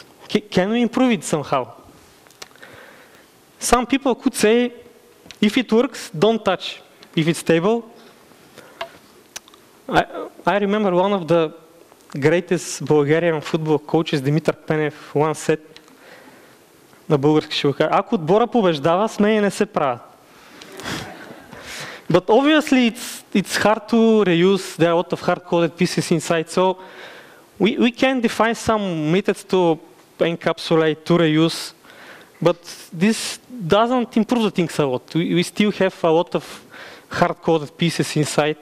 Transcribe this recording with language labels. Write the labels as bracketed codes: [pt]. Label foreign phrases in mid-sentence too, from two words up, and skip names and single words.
[en] Can we improve it somehow? Some people could say, if it works, don't touch. If it's stable. I remember one of the greatest Bulgarian football coaches, Dimitar Penev, once said, [bg] на български ще го кажа, ако отбора побеждава, с мене не се правят. [en] But obviously it's hard to reuse, there are a lot of hard-coded pieces inside, so we can define some methods to encapsulate, to reuse, but this doesn't improve the things a lot. We still have a lot of hard-coded pieces inside.